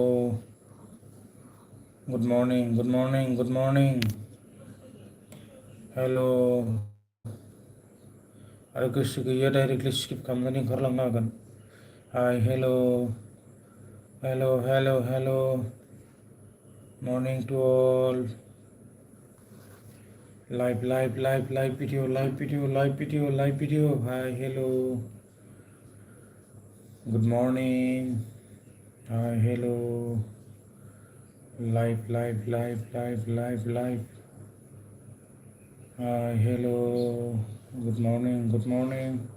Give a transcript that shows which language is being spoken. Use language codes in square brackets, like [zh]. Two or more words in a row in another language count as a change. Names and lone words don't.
[en] good morning hello' [brx] आरो गोसो गैया डाइरेक्टलि स्किप खालामनानै ओंखारलांनो हागोन [en] hi hello morning to all live video hi hello good morning hi hello live hi hello good morning